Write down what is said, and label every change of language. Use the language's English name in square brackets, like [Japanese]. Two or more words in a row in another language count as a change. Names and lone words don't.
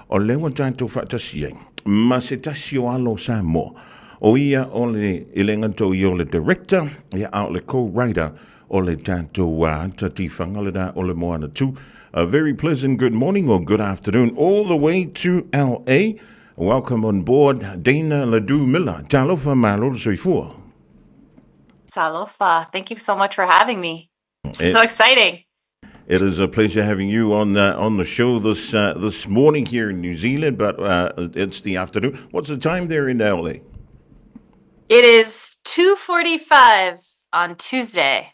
[Samoan] o lewa tātou whaatasi ai. Ma se tasi o alo Samoa. O ia o le ilengato i o le director, ia au le co-writer o le tātou tati whangalera o le Moana 2. [English] A very pleasant good morning or good afternoon all the way to LA. Welcome on board, Dana Ledoux Miller. [Samoan] Talofa malolo soifua. [English] Talofa, thank you so much for having me. It's so exciting. It is a pleasure having you on the show this morning here in New Zealand, but it's the afternoon. What's the time there in LA? It is 2:45 on Tuesday.